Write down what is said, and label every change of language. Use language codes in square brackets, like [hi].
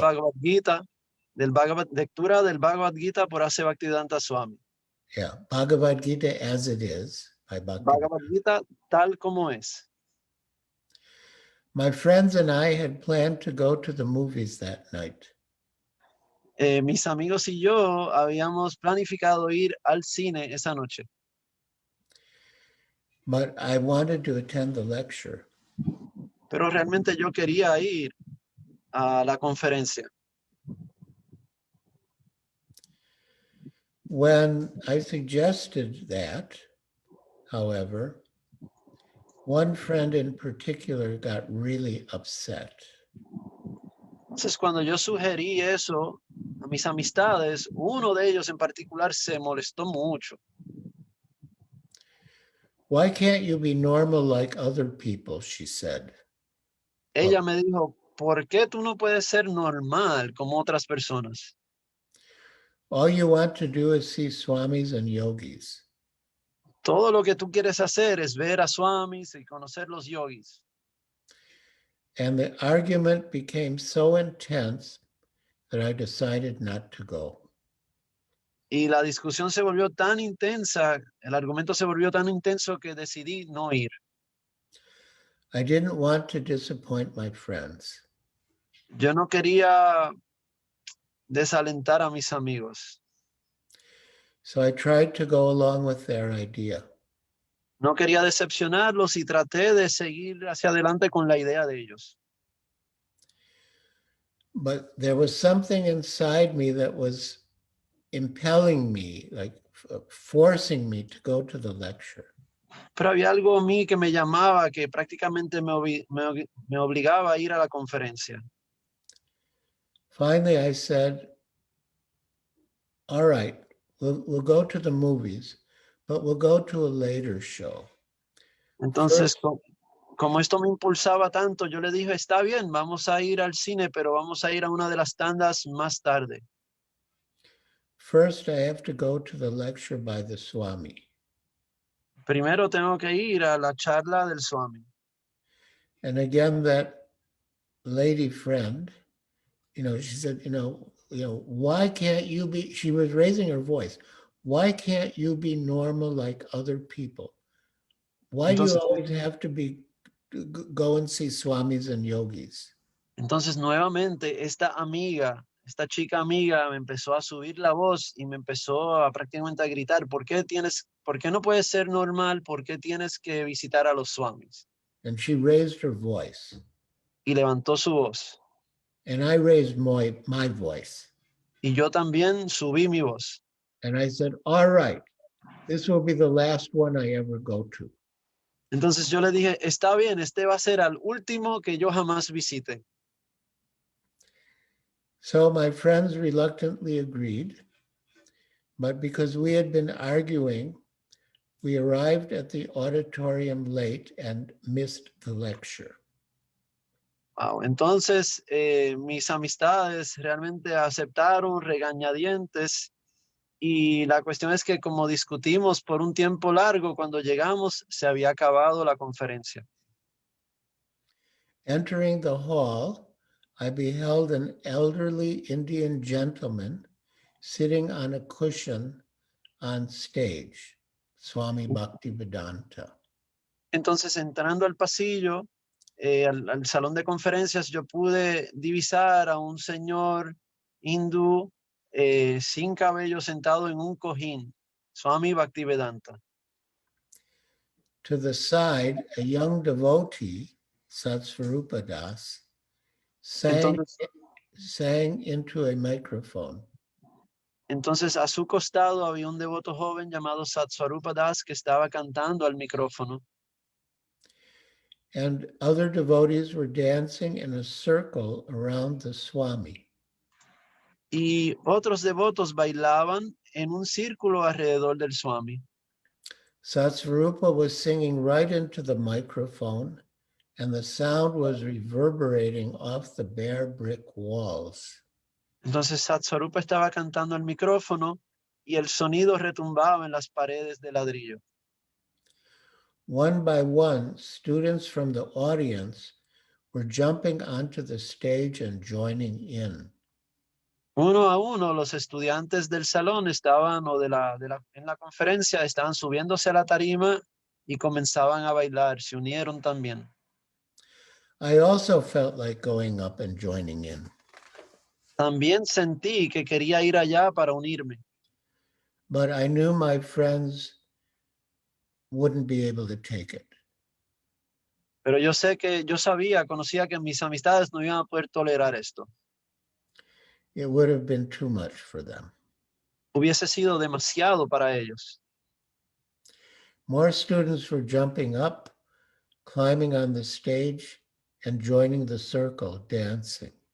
[es] Bhagavad Gita, lectura del Bhagavad Gita por Ase Bhaktivedanta Swami. [en] Yeah, Bhagavad Gita as it is by [es] Bhagavad Gita tal como es. [en] My friends and I had planned to go to the movies that night. [es] Mis amigos y yo habíamos planificado ir al cine esa noche. [en] But I wanted to attend the lecture. [es] Pero realmente yo quería ir a la conferencia. [en] When I suggested that, however, one friend in particular got really upset. [es] Entonces, cuando yo sugerí eso a mis amistades, uno de ellos en particular se molestó mucho. [en] Why can't you be normal like other people, she said. [es] Ella me dijo, ¿por qué tú no puedes ser normal como otras personas? [en] All you want to do is see swamis and yogis. [es] Todo lo que tú quieres hacer es ver a swamis y conocer los yogis. [en] And the argument became so intense that I decided not to go. [es] Y la discusión se volvió tan intensa, el argumento se volvió tan intenso que decidí no ir. [en] I didn't want to disappoint my friends. [es] Yo no quería desalentar a mis amigos. [en] So I tried to go along with their idea. [es] No quería decepcionarlos y traté de seguir hacia adelante con la idea de ellos. [en] but there was something inside me that was impelling me, like forcing me to go to the lecture. [es] Pero había algo en mí que me llamaba, que prácticamente me obligaba a ir a la conferencia. [en] Finally, I said, all right, we'll go to the movies, but we'll go to a later show. [es] Entonces, como esto me impulsaba tanto, yo le dije, está bien, vamos a ir al cine, pero vamos a ir a una de las tandas más tarde. [en] First, I have to go to the lecture by the Swami. [es] Primero tengo que ir a la charla del Swami. [en] And again, that lady friend, she said, why can't you be, she was raising her voice. Why can't you be normal like other people? Why do you [es] Entonces, [en] always have to go and see swamis and yogis? [es] entonces nuevamente esta chica amiga me empezó a subir la voz y me empezó a prácticamente a gritar, ¿por qué no puedes ser normal? ¿Por qué tienes que visitar a los swamis? [en] And she raised her voice. [es] Y levantó su voz. [en] And I raised my voice. [es] Y yo también subí mi voz. [en] And I said, all right, this will be the last one I ever go to. [es] Entonces yo le dije, está bien, este va a ser el último que yo jamás visite. [en] So my friends reluctantly agreed, but because we had been arguing, we arrived at the auditorium late and missed the lecture. Wow. [es] Entonces mis amistades realmente aceptaron regañadientes y la cuestión es que como discutimos por un tiempo largo, cuando llegamos se había acabado la conferencia. [en] Entering the hall, I beheld an elderly Indian gentleman sitting on a cushion on stage, Swami Bhaktivedanta. [es] Entonces, entrando al pasillo, al salón de conferencias, yo pude divisar a un señor hindú sin cabello sentado en un cojín, Swami Bhaktivedanta. [en] To the side, a young devotee, Satsvarupa Das, sang into a microphone. [es] Entonces, a su costado había un devoto joven llamado Satsvarupa Das que estaba cantando al micrófono. [en] And other devotees were dancing in a circle around the Swami. [es] Y otros devotos bailaban en un círculo alrededor del Swami. [en] Satsvarupa was singing right into the microphone, and the sound was reverberating off the bare brick walls. [es] Entonces Satsvarupa estaba cantando al micrófono y el sonido retumbaba en las paredes de ladrillo. [en] One by one, students from the audience were jumping onto the stage and joining in. [es] Uno a uno, los estudiantes del salón estaban, en la conferencia, estaban subiéndose a la tarima y comenzaban a bailar, se unieron también. [en] I also felt like going up and joining in. [es] También sentí que quería ir allá para unirme. [en] But I knew my friends wouldn't be able to take it. [es] Pero conocía que mis amistades no iban a poder tolerar esto. [en] It would have been too much for them. [es] Hubiese sido demasiado para ellos. [en] More students were jumping up, climbing on the stage, and joining the circle, dancing.